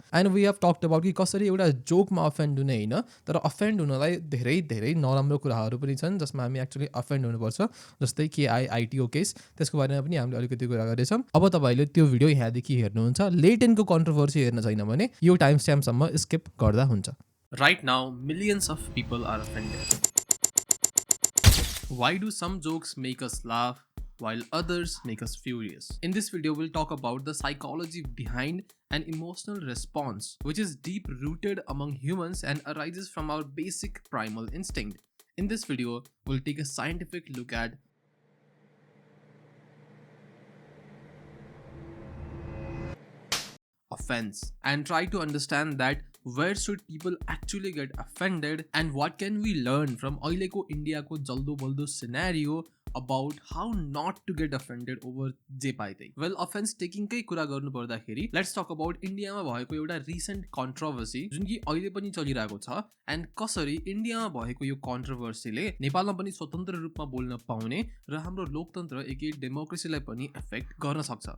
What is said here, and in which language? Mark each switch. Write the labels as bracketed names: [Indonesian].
[English] and we have talked about [Nepali] कि कसरी एउटा जोकमा अफेन्ड हुने होइन, तर अफेन्ड हुनलाई धेरै धेरै नराम्रो कुराहरू पनि छन् जसमा हामी एक्चुली अफेन्ड हुनुपर्छ, जस्तै केआइआइटीओ केस, त्यसको बारेमा पनि हामीले अलिकति कुरा गरेछौँ। अब तपाईँले त्यो भिडियो यहाँदेखि हेर्नुहुन्छ, लेटेन्टको कन्ट्रोभर्सी हेर्न छैन भने यो टाइम स्ट्याम्पसम्म स्किप गर्दा हुन्छ। [English] Right now, millions of people are offended. Why do some jokes make us laugh while others make us furious? In this video, we'll talk about the psychology behind an emotional response, which is deep rooted among humans and arises from our basic primal instinct. In this video, we'll take a scientific look at offense and try to understand that where should people actually get offended and what can we learn from [Nepali] अहिलेको इन्डियाको जल्दो बल्दो [English] scenario about how not to get offended over [Nepali] जे पाए त्यही। Well, offence टेकिङकै कुरा गर्नु पर्दाखेरि [English] let's talk about [Nepali] इन्डियामा भएको एउटा रिसेन्ट कन्ट्रोभर्सी जुन कि अहिले पनि चलिरहेको छ, एन्ड कसरी इन्डियामा भएको यो कन्ट्रोभर्सीले नेपालमा पनि स्वतन्त्र रूपमा बोल्न पाउने र हाम्रो लोकतन्त्र एकै डेमोक्रेसीलाई पनि एफेक्ट गर्न सक्छ।